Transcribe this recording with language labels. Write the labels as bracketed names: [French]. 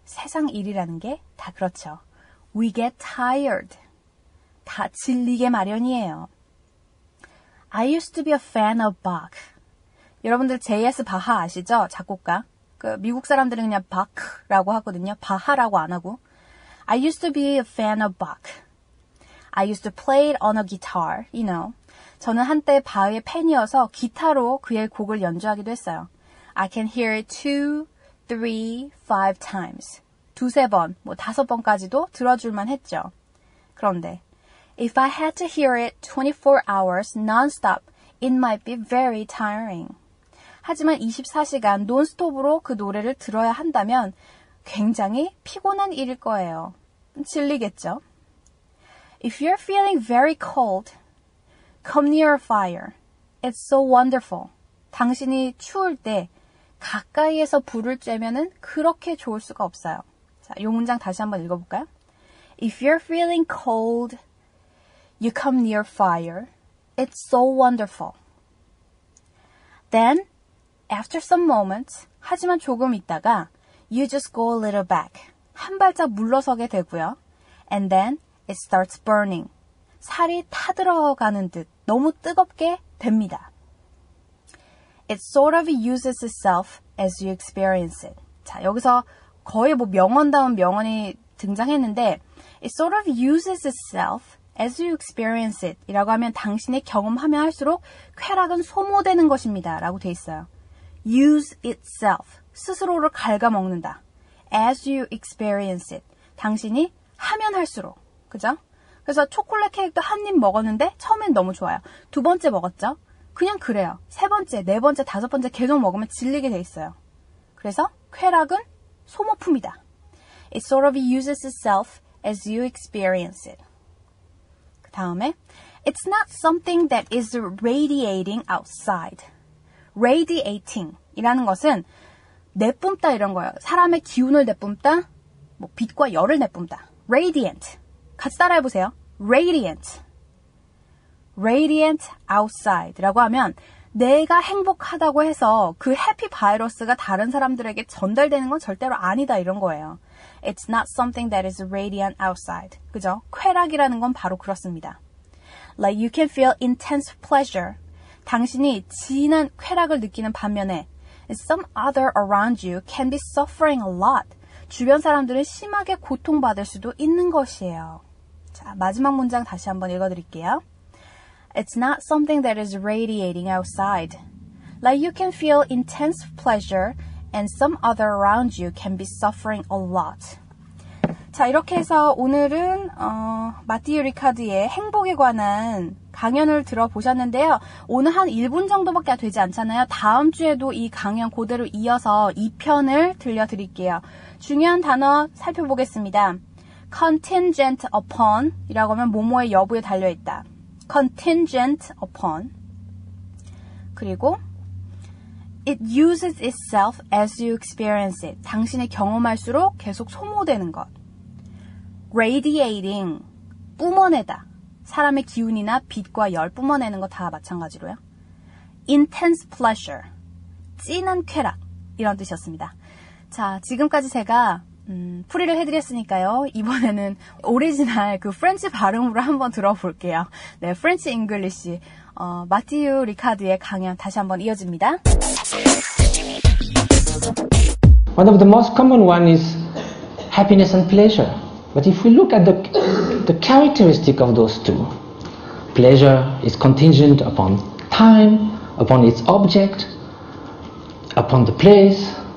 [Korean] 세상 일이라는 게 다 그렇죠. [English] We get tired. [Korean] 다 질리게 마련이에요. [English] I used to be a fan of Bach. [Korean] 여러분들 J.S. 바하 아시죠? 작곡가. 그 미국 사람들은 그냥 바크라고 하거든요. 바하라고 안 하고. [English] I used to be a fan of Bach. I used to play it on a guitar, you know. [Korean] 저는 한때 바흐의 팬이어서 기타로 그의 곡을 연주하기도 했어요. [English] I can hear it 2, 3, 5 times. [Korean] 2, 3번, 뭐 5번까지도 들어줄만 했죠. 그런데 [English] If I had to hear it 24 hours non-stop, it might be very tiring. [Korean] 하지만 24시간 논스톱으로 그 노래를 들어야 한다면 굉장히 피곤한 일일 거예요. 질리겠죠? [English] If you're feeling very cold, come near a fire. It's so wonderful. [Korean] 당신이 추울 때 가까이에서 불을 쬐면은 그렇게 좋을 수가 없어요. 자, 이 문장 다시 한번 읽어볼까요? [English] If you're feeling cold, you come near fire. It's so wonderful. Then, after some moments, [Korean] 하지만 조금 있다가 [English] you just go a little back, [Korean] 한 발짝 물러서게 되고요. [English] And then it starts burning, [Korean] 살이 타들어가는 듯 너무 뜨겁게 됩니다. [English] It sort of uses itself as you experience it. [Korean] 자, 여기서 거의 뭐 명언다운 명언이 등장했는데 [English] it sort of uses itself as you experience it [Korean] 이라고 하면 당신이 경험하면 할수록 쾌락은 소모되는 것입니다 라고 돼 있어요. use itself, 스스로를 갉아먹는다. [English] as you experience it, [Korean] 당신이 하면 할수록, 그죠? 그래서 초콜릿 케이크도 한 입 먹었는데 처음엔 너무 좋아요. 두 번째 먹었죠? 그냥 그래요. 세 번째, 네 번째, 다섯 번째 계속 먹으면 질리게 돼 있어요. 그래서 쾌락은 소모품이다. [English] It sort of uses itself as you experience it. [Korean] 그 다음에 [English] It's not something that is radiating outside. [Korean] Radiating 이라는 것은 내뿜다 이런 거예요. 사람의 기운을 내뿜다, 뭐 빛과 열을 내뿜다. Radiant. 같이 따라해보세요. Radiant. Radiant outside라고 하면 내가 행복하다고 해서 그 해피 바이러스가 다른 사람들에게 전달되는 건 절대로 아니다 이런 거예요. [English] It's not something that is radiant outside. [Korean] 그죠? 쾌락이라는 건 바로 그렇습니다. [English] Like you can feel intense pleasure. [Korean] 당신이 진한 쾌락을 느끼는 반면에 [English] some other around you can be suffering a lot. [Korean] 주변 사람들은 심하게 고통받을 수도 있는 것이에요. 자, 마지막 문장 다시 한번 읽어드릴게요. [English] It's not something that is radiating outside. Like you can feel intense pleasure and some other around you can be suffering a lot. [Korean] 자, 이렇게 해서 오늘은 마티유 리카드의 행복에 관한 강연을 들어보셨는데요. 오늘 한 1분 정도밖에 되지 않잖아요. 다음 주에도 이 강연 그대로 이어서 2편을 들려드릴게요. 중요한 단어 살펴보겠습니다. contingent upon 이라고 하면 뭐뭐의 여부에 달려있다. contingent upon. 그리고 [English] it uses itself as you experience it. [Korean] 당신이 경험할수록 계속 소모되는 것. radiating, 뿜어내다. 사람의 기운이나 빛과 열 뿜어내는 거 다 마찬가지로요. intense pleasure, 찐한 쾌락 이런 뜻이었습니다. 자, 지금까지 제가 풀이를 해드렸으니까요. 이번에는 오리지널 그 프렌치 발음으로 한번 들어볼게요. 네, 프렌치 잉글리시 마티유 리카드의 강연 다시 한번 이어집니다. [English] One of the most common one is happiness and pleasure. But if we look at the characteristic of those two, pleasure is contingent upon time, upon its object, upon the place.